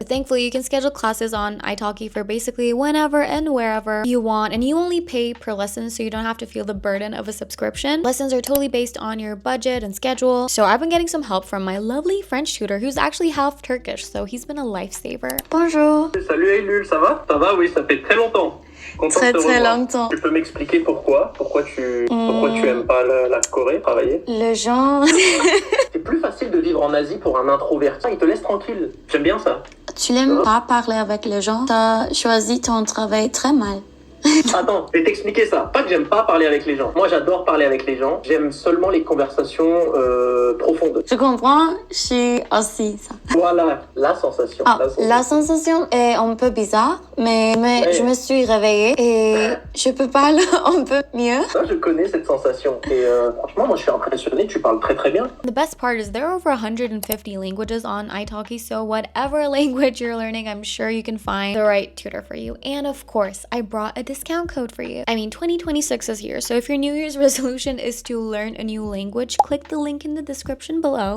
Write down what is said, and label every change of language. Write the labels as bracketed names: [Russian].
[English] But thankfully, you can schedule classes on italki for basically whenever and wherever you want, and you only pay per lesson, so you don't have to feel the burden of a subscription. Lessons are totally based on your budget and schedule. So I've been getting some help from my lovely French tutor who's actually half Turkish, so he's been a lifesaver. [French] Bonjour. Salut Eylül, ça va? Ça va, oui, ça fait très longtemps. Très longtemps. Tu peux m'expliquer pourquoi tu aimes pas la Corée, travailler? Le genre... C'est plus facile de vivre en Asie pour un introverti. Il te laisse tranquille. J'aime bien ça. Tu n'aimes pas parler avec les gens. T'as choisi ton travail très mal. Attends, je vais t'expliquer ça. Pas que j'aime pas parler avec les gens. Moi, j'adore parler avec les gens. J'aime seulement les conversations profondes. Je comprends, je suis aussi ça. Voilà, la sensation. La sensation est un peu bizarre, mais ouais. Je me suis réveillée et je peux parler un peu mieux. Ça, je connais cette sensation. Et franchement, moi, je suis impressionnée. Tu parles très très bien. [English] The best part is there are over 150 languages on italki, so whatever language you're learning, I'm sure you can find the right tutor for you. And of course, I brought a discount code for you. I mean, 2026 is here, so if your New Year's resolution is to learn a new language, click the link in the description below.